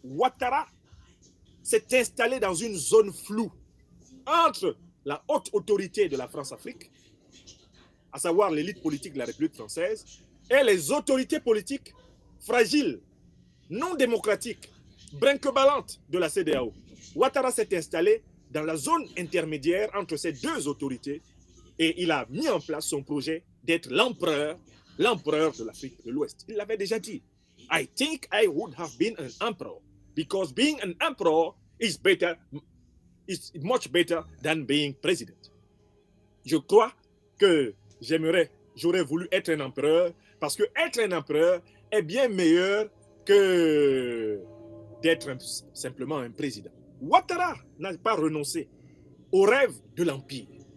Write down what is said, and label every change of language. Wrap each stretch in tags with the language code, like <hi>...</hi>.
<fr>Ouattara s'est installé dans une zone floue entre la haute autorité de la France-Afrique, à savoir l'élite politique de la République française, et les autorités politiques fragiles, non démocratiques, brinque-ballantes de la CEDEAO. Ouattara s'est installé dans la zone intermédiaire entre ces deux autorités et il a mis en place son projet d'être l'empereur de l'Afrique de l'Ouest. Il l'avait déjà dit.</fr> <en>I think I would have been an emperor because being an emperor is much better than being president.</en> <fr>Je crois que j'aurais voulu être un empereur parce que être un empereur est bien meilleur que d'être simplement un président. Ouattara n'a pas renoncé au rêve de l'empire.</fr>